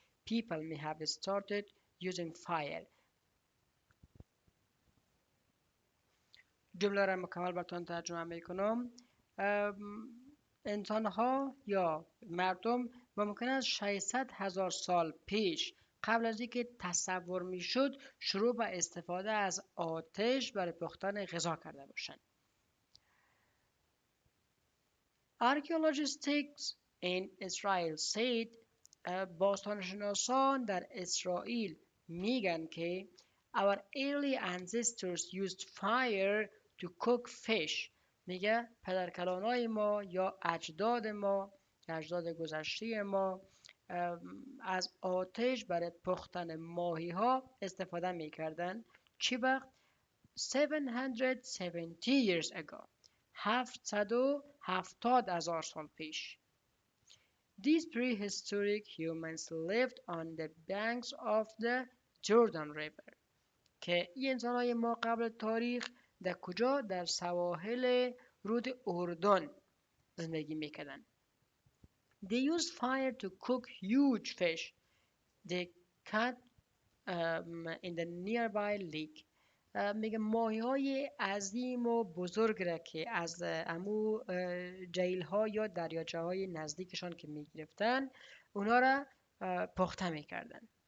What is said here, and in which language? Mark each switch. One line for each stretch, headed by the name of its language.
English: People may have started using fire.
Persian: جمله را مکمل براتون ترجمه میکنم. انسان‌ها یا مردم ممکن است 600,000 سال پیش قبل از اینکه تصور میشد شروع به استفاده از آتش برای پختن غذا کرده باشند.
English: Archaeologists in Israel said
Persian: باستانشناسان در اسرائیل میگن که
English: our early ancestors used fire to cook fish.
Persian: میگه پدرکلانای ما یا اجداد گذشته ما از آتش برای پختن ماهی ها استفاده میکردن. چی وقت؟
English: 770 years ago.
Persian: 770,000 سال پیش.
English: These prehistoric humans lived on the banks of the Jordan River.
Persian: که این انسان‌های ما قبل تاریخ در کجا؟ در سواحل رود اردن زندگی میکردن.
English: They used fire to cook huge fish. They caught in the nearby lake.
Persian: میگه ماهی های عظیم و بزرگ را که از امو جیل ها یا دریاچه های نزدیکشان که میگرفتن اونا را پخته میکردن.